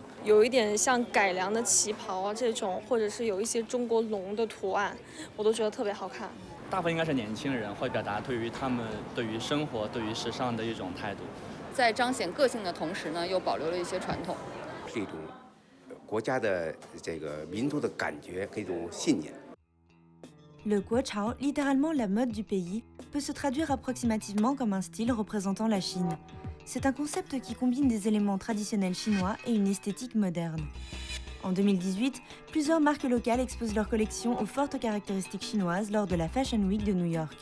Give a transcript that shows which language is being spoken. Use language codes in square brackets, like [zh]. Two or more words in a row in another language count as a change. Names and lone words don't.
[zh] 有一点像改良的旗袍啊这种，或者是有一些中国龙的图案，我都觉得特别好看。大部分应该是年轻人会表达对于他们对于生活、对于时尚的一种态度，在彰显个性的同时呢，又保留了一些传统，是一种国家的这个民族的感觉和一种信念。 [fr] Le guochao, littéralement la mode du pays, peut se traduire approximativement comme un style représentant la Chine. C'est un concept qui combine des éléments traditionnels chinois et une esthétique moderne. En 2018, plusieurs marques locales exposent leurs collections aux fortes caractéristiques chinoises lors de la Fashion Week de New York.